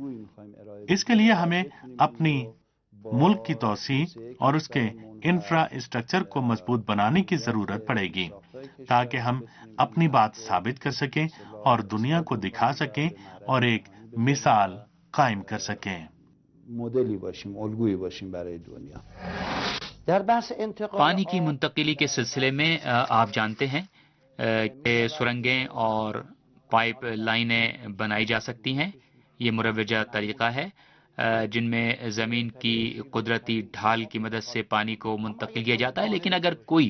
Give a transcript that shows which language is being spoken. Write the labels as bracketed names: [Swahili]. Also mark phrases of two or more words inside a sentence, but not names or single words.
[Urdu] اس کے لیے ہمیں اپنی ملک کی توسیع اور اس کے انفراسٹرکچر کو مضبوط بنانے کی ضرورت پڑے گی تاکہ ہم اپنی بات ثابت کر سکیں اور دنیا کو دکھا سکیں اور ایک مثال قائم کر سکیں۔ [Persian] مدلی باشیم، الگویی باشیم برای دنیا۔ در بحث انتقال [Urdu] پانی کی منتقلی کے سلسلے میں آپ جانتے ہیں کہ سرنگیں اور پائپ لائنیں بنائی جا سکتی ہیں۔ یہ مروجہ طریقہ ہے جن میں زمین کی قدرتی ڈھال کی مدد سے پانی کو منتقل کیا جاتا ہے، لیکن اگر کوئی